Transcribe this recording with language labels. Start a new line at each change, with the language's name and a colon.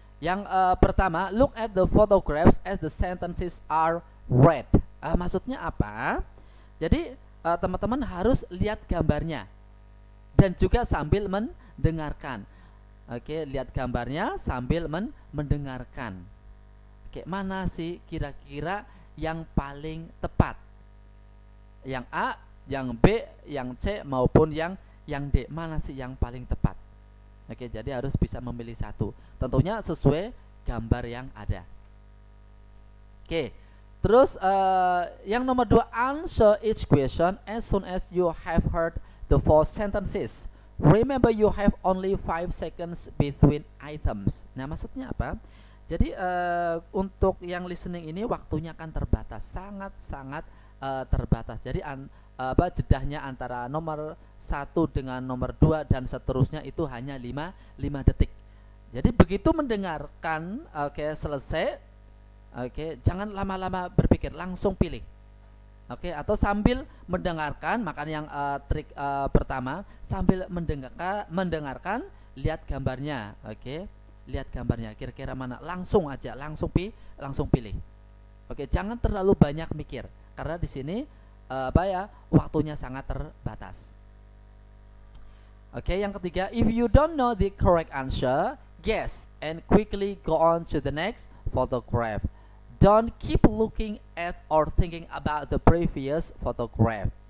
Indonesian: Yang pertama,
English: look at the photographs as the sentences are read.
Indonesian: Maksudnya apa? Jadi teman-teman harus lihat gambarnya dan juga sambil mendengarkan. Oke, lihat gambarnya sambil mendengarkan. Oke, mana sih kira-kira yang paling tepat? Yang A, yang B, yang C maupun yang D, mana sih yang paling tepat? Oke, jadi harus bisa memilih satu. Tentunya sesuai gambar yang ada. Oke, terus yang nomor 2,
English: answer each question as soon as you have heard the 4 sentences. Remember you have only 5 seconds between items.
Indonesian: Nah, maksudnya apa? Jadi untuk yang listening ini waktunya akan terbatas, sangat terbatas. Jadi jedahnya antara nomor 1 dengan nomor 2 dan seterusnya itu hanya 5 detik. Jadi begitu mendengarkan, selesai, jangan lama-lama berpikir, langsung pilih. Atau sambil mendengarkan, makanya yang trik pertama, sambil mendengarkan, lihat gambarnya. Lihat gambarnya, kira-kira mana, langsung aja, langsung pilih. Jangan terlalu banyak mikir, karena di sini waktunya sangat terbatas. Yang ketiga,
English: if you don't know the correct answer, guess and quickly go on to the next photograph. Don't keep looking at or thinking about the previous photograph.